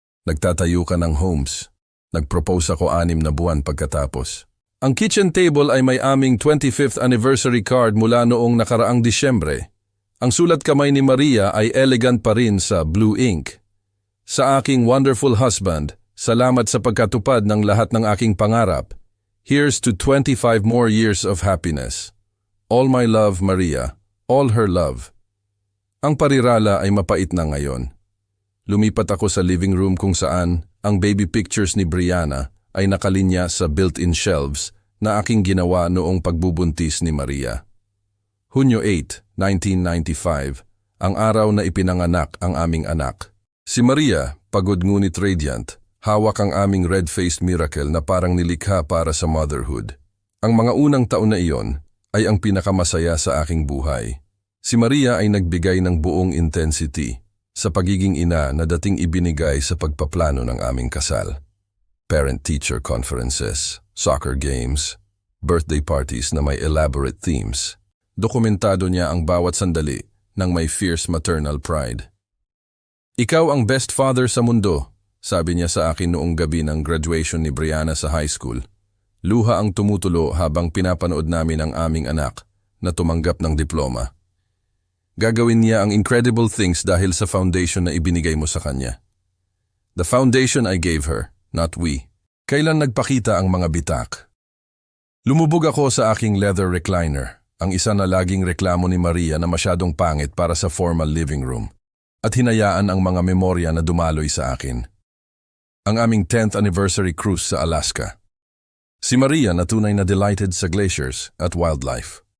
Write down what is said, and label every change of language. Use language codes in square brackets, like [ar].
[tl] Nagtatayo ka ng homes. Nag-propose ako 6 na buwan pagkatapos. Ang kitchen table ay may aming 25th anniversary card mula noong nakaraang Disyembre. Ang sulat kamay ni Maria ay elegant pa rin sa blue ink. Sa aking wonderful husband, salamat sa pagkatupad ng lahat ng aking pangarap. [en] Here's to 25 more years of happiness. All my love, Maria. All her love. [tl] Ang parirala ay mapait na ngayon. Lumipat ako sa living room kung saan ang baby pictures ni Brianna ay nakalinya sa built-in shelves na aking ginawa noong pagbubuntis ni Maria. Hunyo 8, 1995, ang araw na ipinanganak ang aming anak. Si Maria, pagod ngunit radiant, hawak ang aming red-faced miracle na parang nilikha para sa motherhood. Ang mga unang taon na iyon ay ang pinakamasaya sa aking buhay. Si Maria ay nagbigay ng buong intensity sa pagiging ina na dating ibinigay sa pagpaplano ng aming kasal. Parent-teacher conferences, soccer games, birthday parties na may elaborate themes. Dokumentado niya ang bawat sandali ng may fierce maternal pride. Ikaw ang best father sa mundo, sabi niya sa akin noong gabi ng graduation ni Brianna sa high school. Luha ang tumutulo habang pinapanood namin ang aming anak na tumanggap ng diploma. Gagawin niya ang incredible things dahil sa foundation na ibinigay mo sa kanya. [en] The foundation I gave her, not we. [tl] Kailan nagpakita ang mga bitak? Lumubog ako sa aking leather recliner. Ang isa na laging reklamo ni Maria na masyadong pangit para sa formal living room at hinayaan ang mga memorya na dumaloy sa akin. Ang aming 10th anniversary cruise sa Alaska. Si Maria na tunay na delighted sa glaciers at wildlife.